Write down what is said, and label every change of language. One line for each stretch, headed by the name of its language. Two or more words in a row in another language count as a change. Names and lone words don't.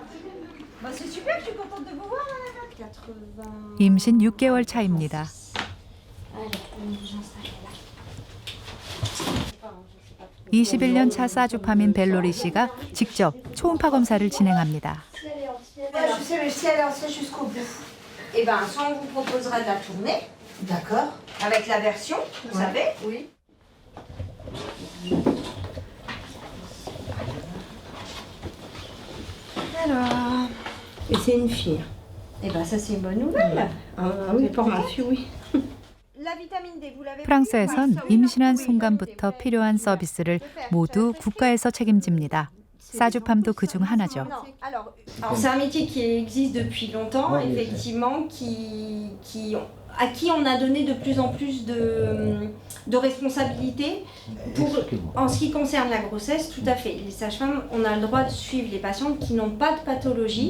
Korean: 임신 6개월 차입니다. 21년 차 사주팜인 벨로리 씨가 직접 초음파 검사를 진행합니다.
French: Eh ben, soit on vous proposera de la tournée, d'accord, avec la version, vous savez, oui. Alors, et c'est une fille. Eh ben, ça c'est une bonne nouvelle. Oui, pour ma fille, oui.
Korean: 프랑스에선 임신한 순간부터 필요한 서비스를 모두 국가에서 책임집니다. 사주팜도 그중 하나죠.
French: Alors, c'est un métier qui existe depuis longtemps, effectivement, à qui on a donné de plus en plus de responsabilités. En ce qui concerne la grossesse, tout à fait. Les sages-femmes, on a le droit de suivre les patientes qui n'ont pas de pathologie.